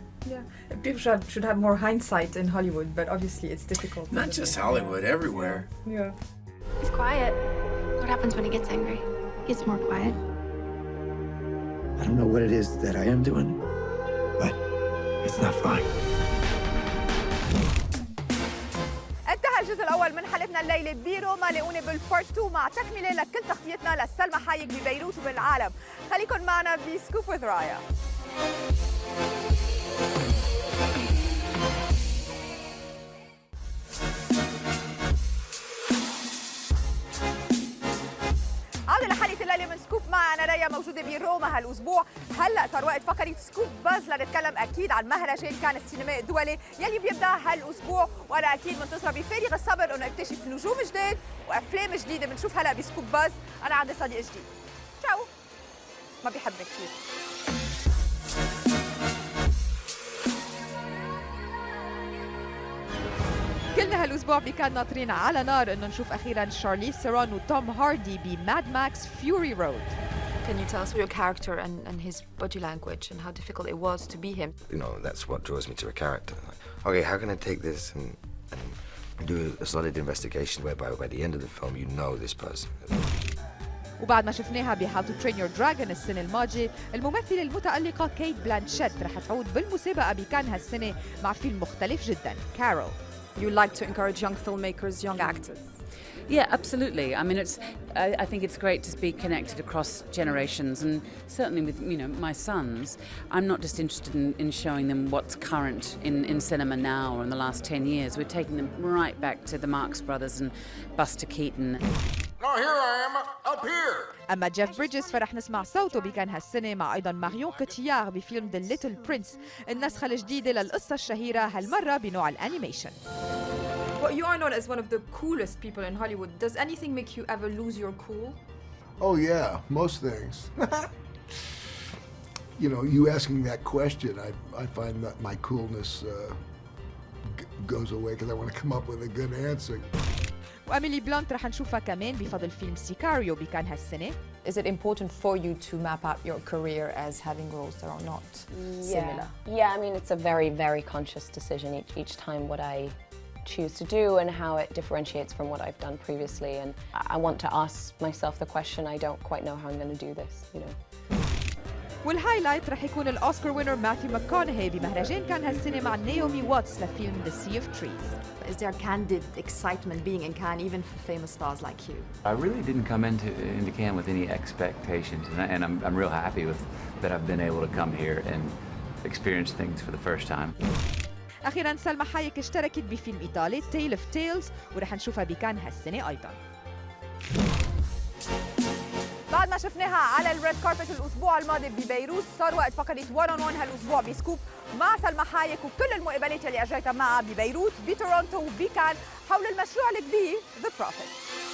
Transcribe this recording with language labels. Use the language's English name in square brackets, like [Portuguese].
[English] Yeah, people should have more hindsight in Hollywood, but obviously it's difficult. Not just Hollywood, everywhere. Yeah. He's quiet. What happens when he gets angry? He gets more quiet. I don't know what it is that I am doing, but it's not flying. [Arabic] انتهى الجزء الأول من حلقتنا الليلة بروما. لاقوني بالبارت 2 مع تكملة لكل تغطيتنا للسلمى حايق ببيروت وبالعالم. خليكن معنا بسكوب وذ رايا. عودة لحلقة الليلة من سكوب معي أنا رايا، موجودة بروما هالأسبوع. هلأ صار وقت فقرة سكوب باز لنتكلم أكيد عن مهرجان كان السينمائي الدولي يلي بيبدأ هالأسبوع، وأنا أكيد منتظرة بفارغ الصبر إنه أكتشف نجوم جداد وأفلام جديدة بنشوف هلأ بسكوب باز. أنا عندي صديق جديد، تشاو، ما بيحبني كثير. كلنا هالاسبوع بكان ناطرين على نار انه نشوف اخيرا شارليز ثيرون وتوم هاردي بماد ماكس فيوري رود. [English] Can you tell us your character and his body language and how difficult it was to be him? You know, that's what draws me to a character. Like, okay, how can I take this and do a solid investigation whereby by the end of the film you know this person. [Arabic] وبعد ما شفناها ب How to Train Your Dragon السنة الماضية، الممثلة المتألقة كيت بلانشيت رح تعود بالمسابقة بكان هالسنة مع فيلم مختلف جدا، كارول. [English] You like to encourage young filmmakers, young actors. Yeah, absolutely. I mean, I think it's great to be connected across generations, and certainly with my sons, I'm not just interested in showing them what's current in cinema now or in the last 10 years. We're taking them right back to the Marx Brothers and Buster Keaton. Now here I am, up here. [Arabic] أما جيف بريدجز فرح نسمع صوته بكان هالسنة مع أيضا ماريون كوتيار بفيلم The Little Prince، النسخة الجديدة للقصة الشهيرة هالمرة بنوع الأنيميشن. [English] Well, you are known as one of the coolest people in Hollywood. Does anything make you ever lose your cool? Oh yeah, most things. You know, you asking that question, I find that my coolness goes away because I want to come up with a good answer. [Arabic] وأميلي بلانت رح نشوفها كمان بفضل فيلم سيكاريو بكان هالسنة. [English] Is it important for you to map out your career as having roles that are not similar? Yeah, I mean, it's a very, very conscious decision each time what I choose to do and how it differentiates from what I've done previously. And I want to ask myself the question, I don't quite know how I'm going to do this, you know. [Arabic] والهايلايت رح يكون الأوسكار وينر ماثيو ماكونهي بمهرجان كان هالسنة مع نيومي واتس لفيلم The Sea of Trees. [English] Is there candid excitement being in Cannes, even for famous stars like you? I really didn't come into Cannes with any expectations, and I'm real happy with that I've been able to come here and experience things for the first time. [Arabic] أخيراً سلمى حايك اشتركت بفيلم إيطالي Tale of Tales ورح نشوفها بكان هالسنة أيضاً. بعد ما شفناها على الريد كاربت الأسبوع الماضي ببيروت، صار وقت فقرة 1 on 1 هالأسبوع بسكوب مع سلمى حايك وكل المقابلات اللي أجريتها معها ببيروت بتورونتو وبكان حول المشروع الكبير The Prophet.